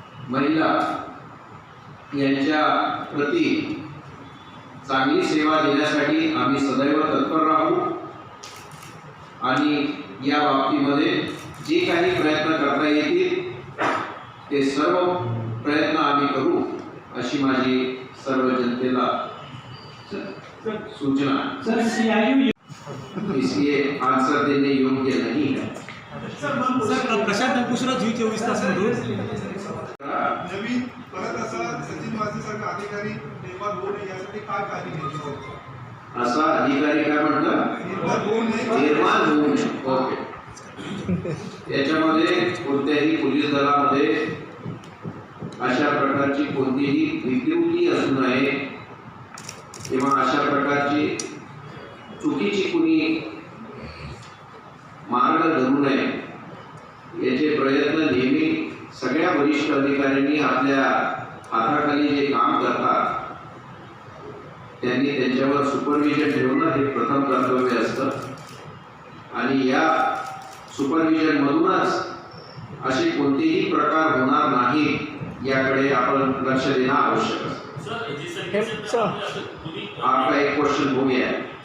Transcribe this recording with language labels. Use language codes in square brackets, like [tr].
[mr] महिला यांच्या प्रती चांगली सेवा देण्यासाठी आम्ही सदैव तत्पर राहू आणि या बाबतीमध्ये जे काही प्रयत्न करता येतील ते सर्व प्रयत्न आम्ही करू अशी माझी सर्व जनतेला सूचना. सर CIU [hi] इसलिए आंसर देने योग्य नहीं है. [mr] सर प्रशांत अंकुशराव झी 24 तासमधून नवीन परत असा सचिन वाझेसारखा अधिकारी निर्माण होऊ नये यासाठी काय काळजी घ्यायची आहे? असा अधिकारी काय म्हटलं? निर्माण होऊ नये. ओके. याच्यामध्ये कोणत्याही पोलीस दलामध्ये अशा प्रकारची कोणतीही विकृती असू नये किंवा अशा प्रकारची चुकीची कुणी मार्ग धरू नये याचे प्रयत्न नेहमी सगळ्या वरिष्ठ अधिकाऱ्यांनी आपल्या हाताखाली जे काम करतात त्यांनी त्यांच्यावर सुपरविजन ठेवणं हे प्रथम कर्तव्य असतं आणि या सुपरविजन मधूनच असे कोणतेही प्रकार होणार नाही याकडे आपण लक्ष देणं आवश्यक असतं. [hi] आपका एक क्वेश्चन हो गया है.